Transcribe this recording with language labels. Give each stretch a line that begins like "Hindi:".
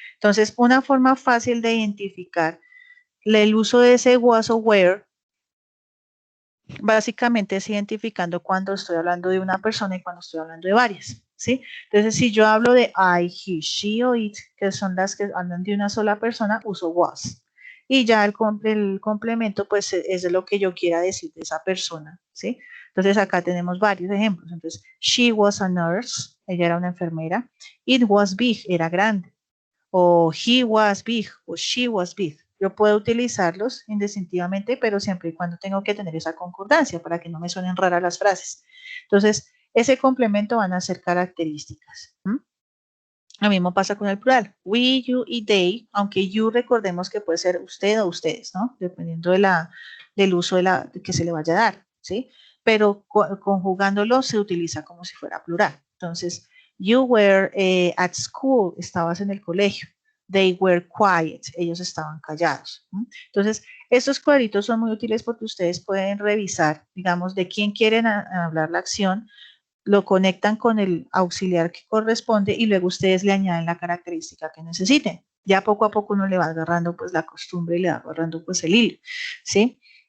Spanish: Entonces, una forma fácil de identificar el uso de ese was o were, básicamente es identificando cuando estoy hablando de una persona y cuando estoy hablando de varias, ¿sí? Entonces, si yo hablo de I, he, she o it, que son las que hablan de una sola persona, uso was. Y ya el complemento, pues, es de lo que yo quiera decir de esa persona, ¿sí? Entonces, acá tenemos varios ejemplos. Entonces,
English: she was a nurse,
Spanish: ella era una enfermera.
English: It was big,
Spanish: era grande.
English: O he was big, o she was big.
Spanish: Yo puedo utilizarlos indistintivamente, pero siempre y cuando tengo que tener esa concordancia para que no me suenen raras las frases. Entonces, ese complemento van a ser características. Lo mismo pasa con el plural. We, you y they, aunque you recordemos que puede ser usted o ustedes, ¿no? Dependiendo del uso que se le vaya a dar, ¿sí? Pero conjugándolo se utiliza como si fuera plural. Entonces,
English: you were at school,
Spanish: estabas en el colegio.
English: They were quiet,
Spanish: ellos estaban callados. Entonces, estos cuadritos son muy útiles porque ustedes pueden revisar, digamos, de quién quieren hablar la acción, lo conectan con el auxiliar que corresponde y luego ustedes le añaden la característica que necesiten. Ya poco a poco uno le va agarrando pues la costumbre y le va agarrando pues el hilo, ¿sí?